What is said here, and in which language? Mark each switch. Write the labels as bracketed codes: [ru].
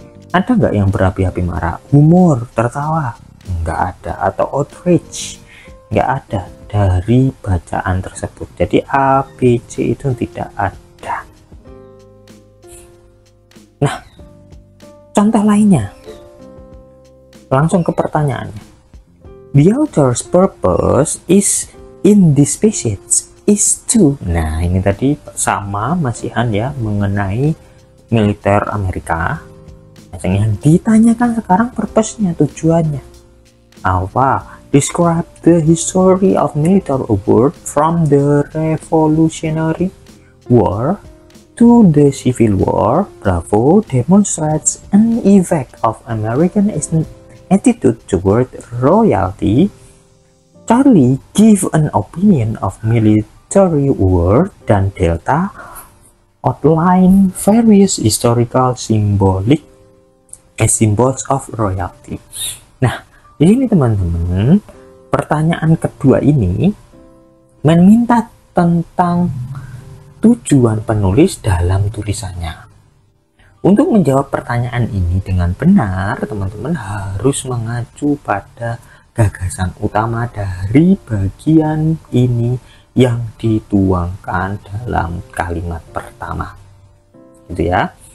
[id] Ada nggak yang berapi-api marah? Humor, tertawa? Nggak ada. Atau outrage? Nggak ada dari bacaan tersebut. Jadi A, B, C itu tidak ada. Nah, contoh lainnya. Langsung ke pertanyaannya. [en] The author's purpose is in this passage is to. [id] Nah, ini tadi sama masihan ya mengenai militer Amerika. Yang ditanyakan sekarang purpose-nya, tujuannya apa? [en] Describe the history of military award from the Revolutionary War to the Civil War. Bravo demonstrates an effect of American attitude toward royalty. Charlie give an opinion of military award. Dan Delta outline various historical symbols of royalty. [id] Nah, di sini teman-teman, pertanyaan kedua ini meminta tentang tujuan penulis dalam tulisannya. Untuk menjawab pertanyaan ini dengan benar, teman-teman harus mengacu pada gagasan utama dari bagian ini yang dituangkan dalam kalimat pertama. Gitu ya.